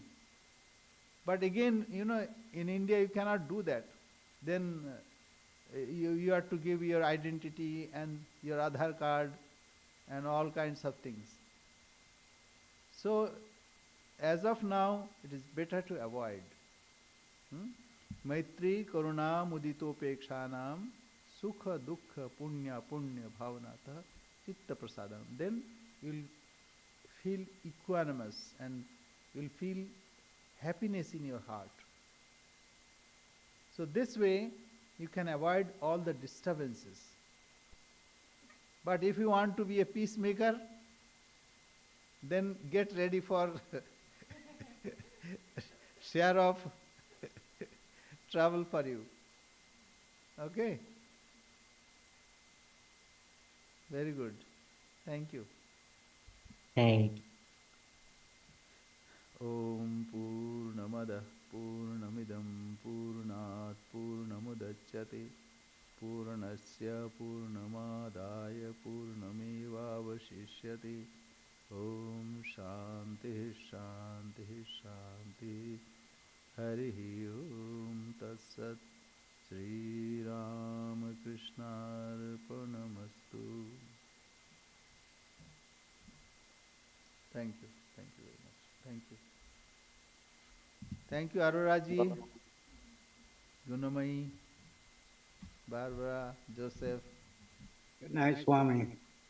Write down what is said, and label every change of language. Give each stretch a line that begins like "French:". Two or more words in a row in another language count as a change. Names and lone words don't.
English: But again, in India you cannot do that. Then you have to give your identity and your Aadhaar card and all kinds of things. So, as of now, it is better to avoid.
Sanskrit: मैत्री करुणा मुदितोपेक्षाणाम् सुख दुःख पुण्य भावनात चित्त प्रसादम्.
English: Then you will feel equanimous and you will feel happiness in your heart. So this way you can avoid all the disturbances. But if you want to be a peacemaker, then get ready for share of trouble for you. Okay? Very good. Thank you. Thank you.
Sanskrit: ॐ पूर्णमद पूर्णमिदम् पूर्णात् पूर्णमुदच्यते पूर्णस्य पूर्णमादाय पूर्णमेवावशिष्यते. ॐ शान्ति शान्ति शान्ति. हरिः ॐ तत्सत्. श्री रामकृष्ण अर्पणमस्तु.
English: Thank you. Thank you very much. Thank you. Thank you, Aroraji, Gunamai, Barbara, Joseph. Good night, Swami.